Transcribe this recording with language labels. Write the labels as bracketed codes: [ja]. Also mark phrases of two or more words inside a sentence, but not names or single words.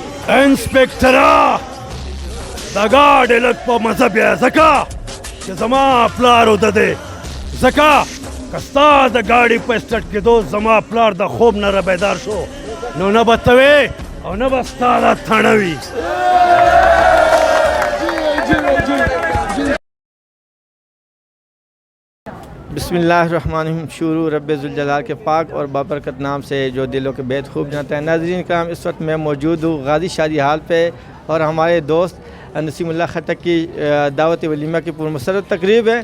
[ps] انسپکٹرا دا گاډي لږ په مزه بیا ځکه چې زما پلار ودده ځکه که ستا د ګاډي په اسټارټ کېدو زما پلار د خوب نه رابیدار شو نو نه به ته وې او نه به ستا دا تڼه وي. [ar] بسم اللہ الرحمن الرحیم. [ur] شروع رب ذوالجلال کے پاک اور بابرکت نام سے جو دلوں کے بید خوب جانتا ہے. ناظرین کرام، اس وقت میں موجود ہوں غازی شادی حال پہ اور ہمارے دوست نسیم اللہ خٹک کی دعوت ولیمہ کی پرمسرت تقریب ہے.